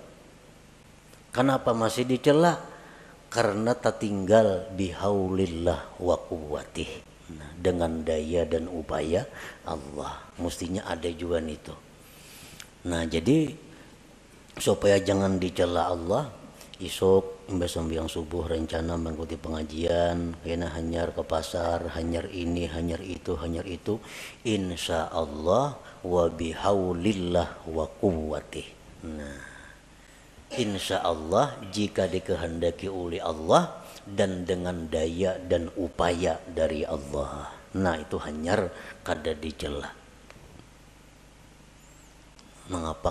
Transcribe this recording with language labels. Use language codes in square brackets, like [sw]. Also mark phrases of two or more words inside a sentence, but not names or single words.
[id] Kenapa masih dicela? Karena tak tinggal [ar] بحول الله وقوته. [id] Nah, dengan daya dan upaya Allah. Mestinya ada juga itu. Nah jadi supaya jangan dicela Allah, esok sembahyang subuh rencana mengikuti pengajian, kena hanyar ke pasar, hanyar ini, hanyar itu, [ar] إن شاء الله وبحول الله وقوته. [id] Nah, [ar] إن شاء الله [id] jika dikehendaki oleh Allah dan dengan daya dan upaya dari Allah. Nah itu hanyar kada dicela. Mengapa?